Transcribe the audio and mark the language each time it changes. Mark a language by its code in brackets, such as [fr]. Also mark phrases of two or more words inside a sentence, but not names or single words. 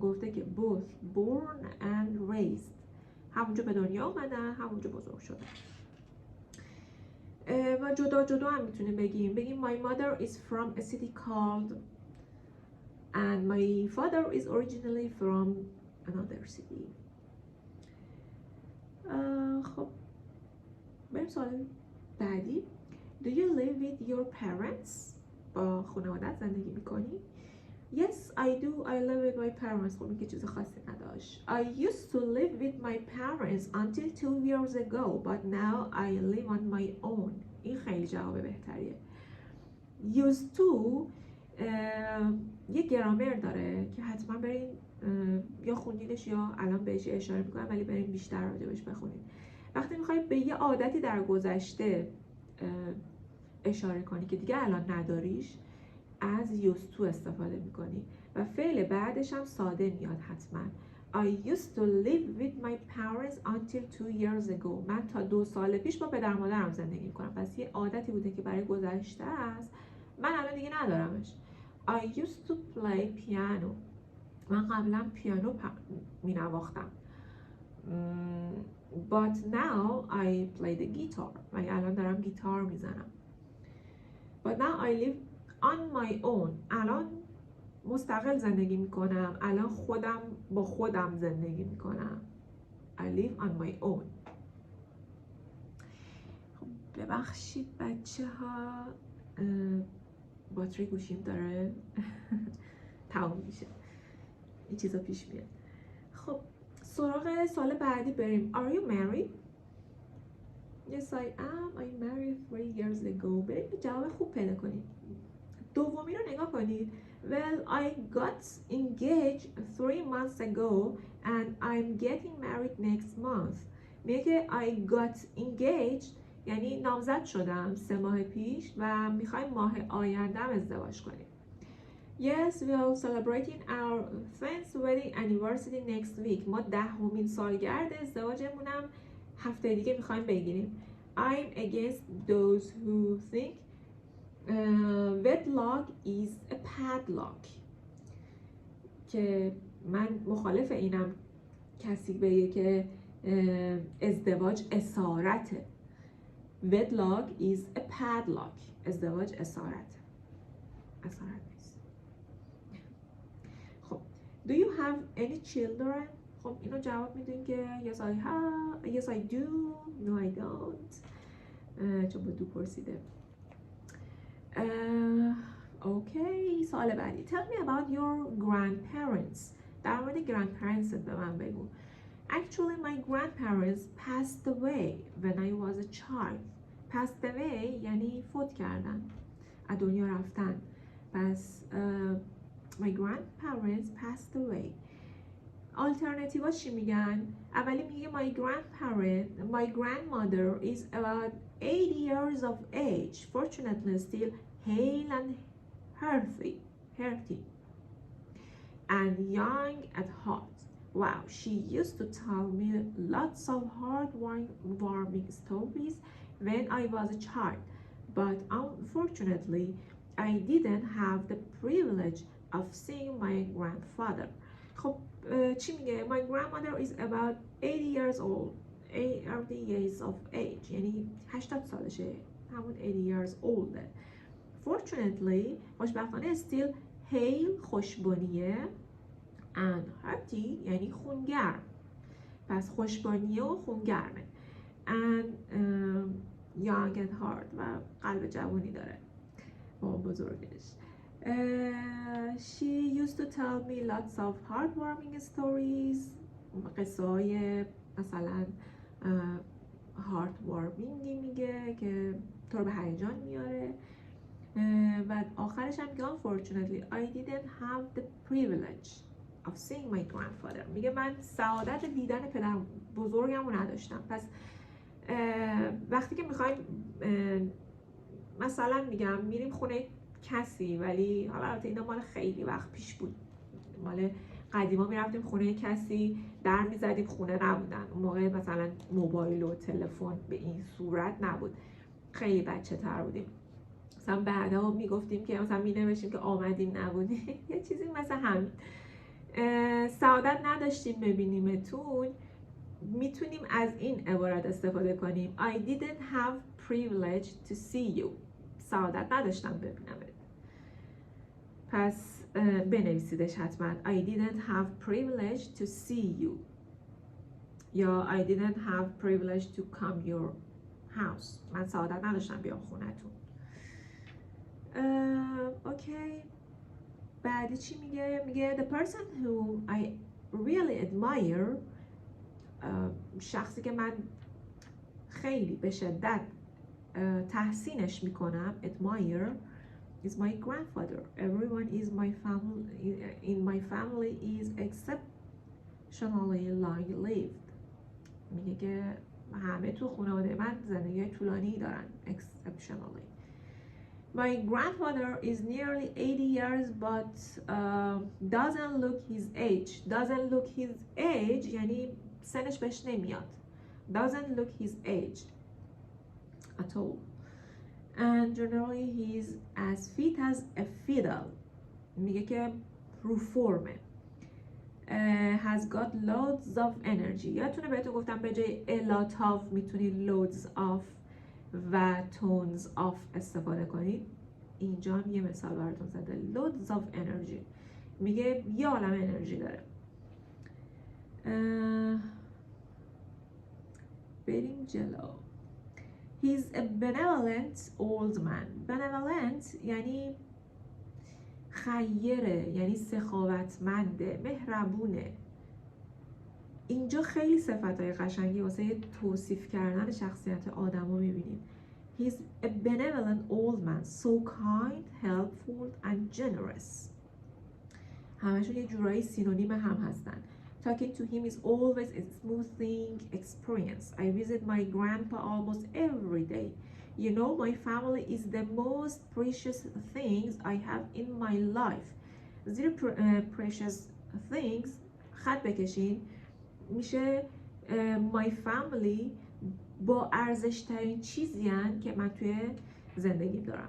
[fa] گفته که [en] both born and raised، [fa] همونجا به دنیا آمدن همونجا بزرگ شدن. و جدا هم میتونیم بگیم [en] my mother is from a city called and my father is originally from another city. [fa] خب بریم سوال بعدی. [en] Do you live with your parents؟ [fa] با خانوادت زندگی میکنی؟ [en] Yes, I do. I live with my parents. [fa] خب این که چیز خاصی نداشت. [en] I used to live with my parents until 2 years ago, but now I live on my own. [fa] این خیلی جواب بهتریه. [en] Used to [fa] یه گرامر داره که حتما برین یا خوندینش یا الان بهش اشاره میکنم، ولی برین بیشتر راجبش بخونید. وقتی میخوای به یه عادتی در گذشته اشاره کنی که دیگه الان نداریش، از [en] used to [fa] استفاده میکنی و فعل بعدش هم ساده میاد حتما. [en] I used to live with my parents until 2 years ago. [fa] من تا 2 سال پیش با پدر مادرم زندگی میکنم. پس یه عادتی بوده که برای گذشته است، من الان دیگه ندارمش. [en] I used to play piano. [fa] من قبلا پیانو مینواختم. [en] But now I play the guitar. [fa] ولی الان دارم گیتار میزنم. [en] But now I live on my own. [fa] الان مستقل زندگی میکنم. الان با خودم زندگی میکنم. [en] I live on my own. [fa] خب ببخشید بچه ها، باتری گوشیم داره تموم میشه، این چیزا پیش میاد. خب سراغ سال بعدی بریم. [en] Are you married؟ Yes I am. I married 3 years ago. [fa] بریم جواب خوب پیدا کنید. دومی رو نگاه کنید. [en] well, I got engaged 3 months ago and I'm getting married next month. [fa] میگه که [en] I got engaged [fa] یعنی نامزد شدم 3 ماه پیش و میخوایم ماه آیندهم ازدواج کنیم. [en] Yes, we are celebrating our 10th wedding anniversary next week. [fa] ما 10مین سالگرد ازدواجمونم هفته دیگه میخوایم بگیریم. [en] I'm against those who think wedlock is a padlock. [fa] که من مخالف اینم کسی بگه که ازدواج اسارته. [en] Wedlock is a padlock. [fa] ازدواج اسارته. اسارت نیست. [en] خب Do you have any children? [fa] خب اینو جواب میدین که [en] Yes I have. Yes I do. No I don't. [fa] چون با دو پرسیده. Okay. سوال بعدی. [en] Tell me about your grandparents. [fa] در مورد grandparents به من بگو. [en] Actually, my grandparents passed away when I was a child. Passed away [fa] یعنی فوت کردن. از دنیا رفتن. [en] پس my grandparents passed away. Alternatives [fa] چی میگن؟ اولی میگه [en] my grandmother is about 80 years of age. Fortunately still hale and healthy. And young at heart. Wow, she used to tell me lots of heartwarming stories when I was a child, but unfortunately, I didn't have the privilege of seeing my grandfather. [fa] خب چی میگه؟ [en] My grandmother is about 80 years old, 80 years of age, [fa] یعنی 80 سالشه، همون [en] 80 years old. Fortunately, خوشبختانه still hale خوشبانیه and hearty [fa] یعنی خونگرم. پس خوشبانیه و خونگرمه. [en] And young at heart [fa] و قلب جوانی داره با بزرگش. [en] She used to tell me lots of heartwarming stories. [fa] قصه های مثلا heartwarming میگه که تو رو به هیجان میاره. و آخرش هم میگه [en] unfortunately I didn't have the privilege of seeing my grandfather. [fa] میگه من سعادت دیدن پدر بزرگم رو نداشتم. پس وقتی که میخوایم مثلا میگم میریم خونه کسی، ولی حالا البته اینا مال خیلی وقت پیش بود، مال قدیما میرفتیم خونه کسی در میزدیم خونه نبودن، اون موقع مثلا موبایل و تلفن به این صورت نبود، خیلی بچه تر بودیم. مثلا بعدا میگفتیم که مثلا مینوشتیم که آمدیم نبودیم یه چیزی مثلا همین. سعادت نداشتیم ببینیمتون، میتونیم از این عبارت استفاده کنیم [en] I didn't have privilege to see you. [fa] سعادت نداشتم ببینمت. پس بنویسیدش حتما [en] I didn't have privilege to see you [fa] یا [en] I didn't have privilege to come your house. [fa] من سعادت نداشتم بیام خونتون. اوکی. بعدی چی میگه؟ [en] میگه the person whom I really admire. [fa] شخصی که من خیلی به شدت تحسینش میکنم admire is my grandfather. [en] Everyone is my family in my family is exceptionally long lived. [fa] میگه که همه تو خانواده من زندگی طولانی دارن. [en] exceptionally. My grandfather is nearly 80 years but doesn't look his age. Doesn't look his age یعنی سنش بهش نمیاد. Doesn't look his age at all. And generally he's as fit as a fiddle. [fa] میگه که رو فرمه. [en] Has got loads of energy. [fa] یادتونه بهتون گفتم به جای [en] a lot of [fa] میتونید [en] loads of [fa] و [en] tons of [fa] استفاده کنید. اینجا هم یه مثال براتون زده. [en] loads of energy. [fa] میگه یه عالم انرژی داره. بریم جلو. [en] He's a benevolent old man. [fa] Benevolent یعنی خیره، یعنی سخاوتمنده، مهربونه. اینجا خیلی صفتهای قشنگی واسه توصیف کردن شخصیت آدم رو میبینیم. [en] He's a benevolent old man, so kind, helpful and generous. [fa] همشون یه جورایی سینونیم هم هستن. [en] Talking to him is always a smoothing experience. I visit my grandpa almost every day. You know, my family is the most precious things I have in my life. [fa] زیر [en] precious things [fa] خط بکشین میشه [en] my family [fa] با ارزش ترین چیزی هن که من توی زندگیم دارم.